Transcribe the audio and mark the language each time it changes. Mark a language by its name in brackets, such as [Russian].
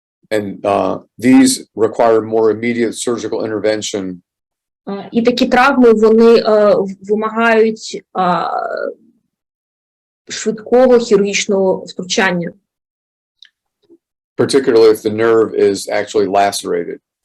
[English] and these require more immediate surgical intervention [Ukrainian] І такі травми, вони вимагають швидкого хірургічного втручання. [English] particularly if the nerve is actually lacerated.